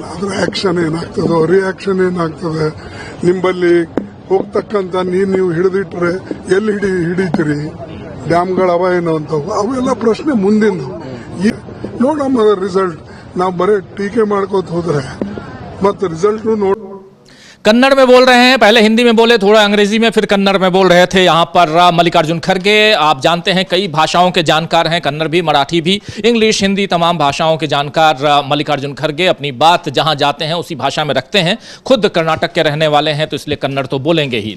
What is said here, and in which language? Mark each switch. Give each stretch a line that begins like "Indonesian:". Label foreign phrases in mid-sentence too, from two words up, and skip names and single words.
Kannada: ಅದ್ರ ಆಕ್ಷನ್ ಏನಾಗ್ತದೋ, ರಿಯಾಕ್ಷನ್ ಏನಾಗ್ತದೆ, ನಿಂಬಲ್ಲಿ ಹೋಗ್ತಕ್ಕಂಥ ನೀವು ಹಿಡಿದಿಟ್ರೆ ಎಲ್ಲಿ ಹಿಡಿತೀರಿ, ಡ್ಯಾಮ್ಗಳ ಅವ ಏನೋ ಅಂತವು ಅವೆಲ್ಲ ಪ್ರಶ್ನೆ ಮುಂದಿನ ನೋಡಮ್ಮ ರಿಸಲ್ಟ್. ನಾವು ಬರೀ ಟೀಕೆ ಮಾಡ್ಕೋತ ಹೋದ್ರೆ ಮತ್ತೆ ರಿಸಲ್ಟ್ ನೋಡ.
Hindi: कन्नड़ में बोल रहे हैं, पहले हिंदी में बोले, थोड़ा अंग्रेजी में, फिर कन्नड़ में बोल रहे थे यहाँ पर मल्लिकार्जुन खड़गे। आप जानते हैं कई भाषाओं के जानकार हैं, कन्नड़ भी, मराठी भी, इंग्लिश, हिंदी, तमाम भाषाओं के जानकार मल्लिकार्जुन खड़गे अपनी बात जहाँ जाते हैं उसी भाषा में रखते हैं। खुद कर्नाटक के रहने वाले हैं तो इसलिए कन्नड़ तो बोलेंगे ही।